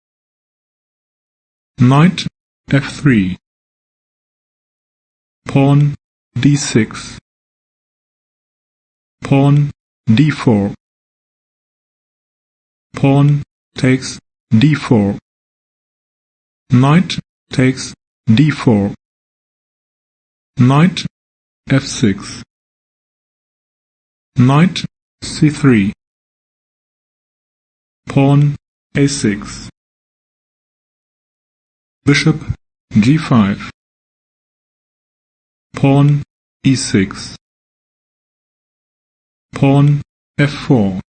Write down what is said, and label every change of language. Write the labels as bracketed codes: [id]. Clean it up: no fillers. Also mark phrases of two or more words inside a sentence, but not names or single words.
[en] Knight f3. Pawn d6. Pawn d4. Pawn takes d4. Knight takes d4. Knight f6. Knight c3. Pawn a6. Bishop g5. Pawn e6. Pawn f4.